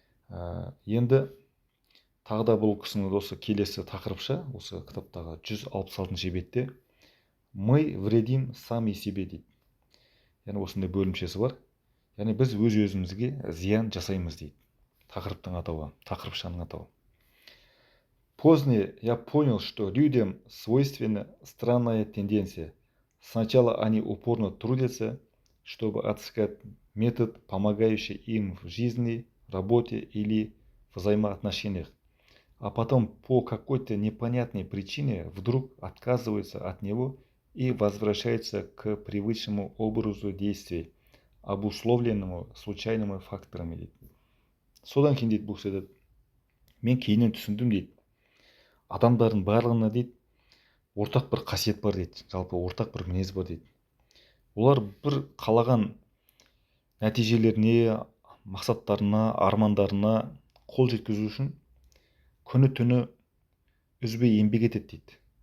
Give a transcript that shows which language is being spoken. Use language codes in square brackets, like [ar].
[kk] Енді тағы да бұл кісінің осы келесі тақырыпша, осы кітаптағы 166-шы бетте [ru] мы вредим сами себе [kk] дейді. Яғни осындай бөлімшесі бар. Яғни біз өзімізге зиян жасаймыз дейді. Тақырыптың атауы, тақырыпшаның атауы. [ru] Позднее я понял, что людям свойственна странная тенденция. Сначала они упорно трудятся, чтобы отыскать метод, помогающий им в жизни, работе или взаимоотношениях, а потом по какой-то непонятной причине вдруг отказываются от него и возвращаются к привычному образу действий, обусловленному случайными факторами [kk] дейді. Содан кейін дейді бұл кісі, мен кейіннен түсіндім дейді, адамдардың барлығына дейді ортақ бір қасиет бар дейді, жалпы ортақ бір мінез бар дейді. Олар бір қалаған нәтижелеріне, мақсаттарына, армандарына қол жеткізу үшін күні түні үзбей еңбек етеді дейді.